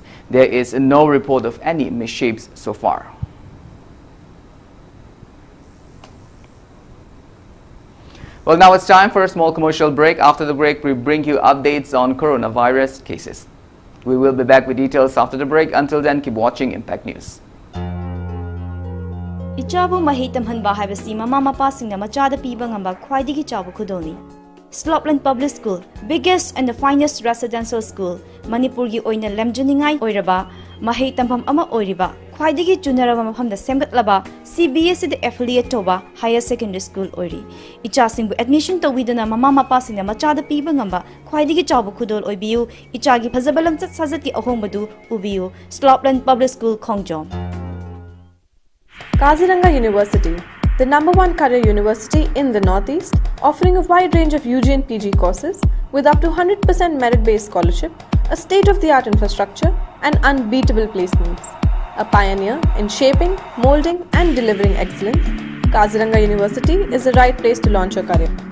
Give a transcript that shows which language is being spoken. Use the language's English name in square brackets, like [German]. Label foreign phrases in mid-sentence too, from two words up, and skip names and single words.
[English] There is no report of any misshapes so far. Well, now it's time for a small commercial break. After the break, we bring you updates on coronavirus cases. We will be back with details after the break. Until then, keep watching Impact News. [Manipuri] Ichabu mahi tamhanba haibasi mama mapa singna machada piba ngamba khwaidigi chabu khudoni. [English] Slopland Public School, biggest and the finest residential school, [Manipuri] Manipur gi oina lemjaningai oiraba, mahi tamham ama oiriba, khwaidigi junaraba mafamda semgatlaba, CBSE [English] the affiliate [Manipuri] toba [English] higher secondary school [Manipuri] oiri. Icha singbu admission to widana mama mapa singna machada piba ngamba khwaidigi chabu khudol oibiu, ichagi phazabalam chat sajati ahombadu ubiu, Slopland Public School Khongjom. [English] Kaziranga University, the #1 career university in the Northeast, offering a wide range of UG and PG courses with up to 100% merit-based scholarship, a state-of-the-art infrastructure, and unbeatable placements. A pioneer in shaping, molding, and delivering excellence, Kaziranga University is the right place to launch your career.